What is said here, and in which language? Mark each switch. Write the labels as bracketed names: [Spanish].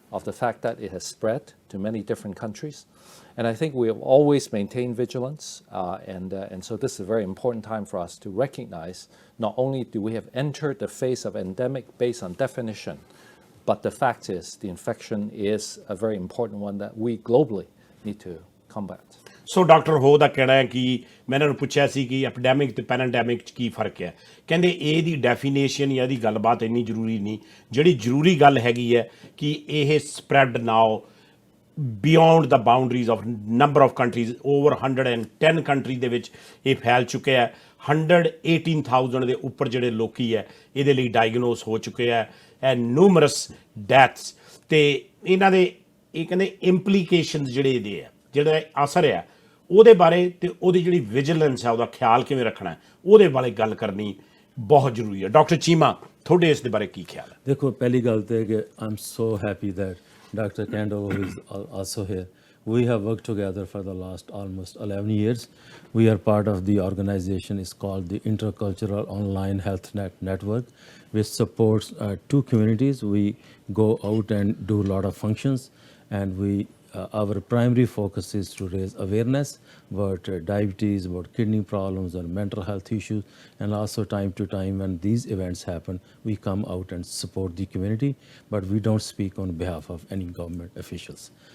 [English] of the fact that it has spread to many different countries. And I think we have always maintained vigilance, and so this is a very important time for us to recognize not only do we have entered the phase of endemic based on definition, but the fact is the infection is a very important one that we globally need to combat. [Punjabi] So doctor ਹੋ ਦਾ ਕਹਿਣਾ ਹੈ ਕਿ ਮੈਂ ਇਹਨਾਂ ਨੂੰ ਪੁੱਛਿਆ ਸੀ ਕਿ epidemic ਤੇ ਪੈਨਡੈਮਿਕ 'ਚ ਕੀ ਫਰਕ ਹੈ। ਕਹਿੰਦੇ ਇਹਦੀ ਡੈਫੀਨੇਸ਼ਨ ਜਾਂ ਇਹਦੀ ਗੱਲਬਾਤ ਇੰਨੀ ਜ਼ਰੂਰੀ ਨਹੀਂ, ਜਿਹੜੀ ਜ਼ਰੂਰੀ ਗੱਲ ਹੈਗੀ ਹੈ ਕਿ ਇਹ [English] spread now beyond the boundaries of number of countries, over 110 country [Punjabi] ਦੇ ਵਿੱਚ ਇਹ ਫੈਲ ਚੁੱਕਿਆ ਹੈ। 118,000 ਦੇ ਉੱਪਰ ਜਿਹੜੇ ਲੋਕੀ ਹੈ ਇਹਦੇ ਲਈ ਡਾਇਗਨੋਸ ਹੋ ਚੁੱਕੇ ਹੈ, [English] And numerous deaths. [Punjabi] ਤੇ ਇਹਨਾਂ ਦੇ ਇਹ ਕਹਿੰਦੇ ਇੰਪਲੀਕੇਸ਼ਨਸ ਜਿਹੜੇ ਇਹਦੇ ਆ, ਜਿਹੜਾ ਅਸਰ ਹੈ ਉਹਦੇ ਬਾਰੇ ਤੇ ਉਹਦੀ ਜਿਹੜੀ ਵਿਜੀਲੈਂਸ ਹੈ ਉਹਦਾ ਖਿਆਲ ਕਿਵੇਂ ਰੱਖਣਾ ਉਹਦੇ ਬਾਰੇ ਗੱਲ ਕਰਨੀ ਬਹੁਤ ਜ਼ਰੂਰੀ ਹੈ। ਡਾਕਟਰ ਚੀਮਾ, ਤੁਹਾਡੇ ਇਸ ਦੇ ਬਾਰੇ ਕੀ ਖਿਆਲ ਹੈ? ਦੇਖੋ, ਪਹਿਲੀ ਗੱਲ ਤਾਂ ਕਿ [English] I am so happy that Dr. Kando is also here. We have worked together for the last almost 11 years. We are part of the organization. It's called the Intercultural Online Health Network, which supports two communities. We go out and do a lot of functions, and our primary focus is to raise awareness about diabetes, about kidney problems and mental health issues, and also time to time when these events happen, we come out and support the community, but we don't speak on behalf of any government officials.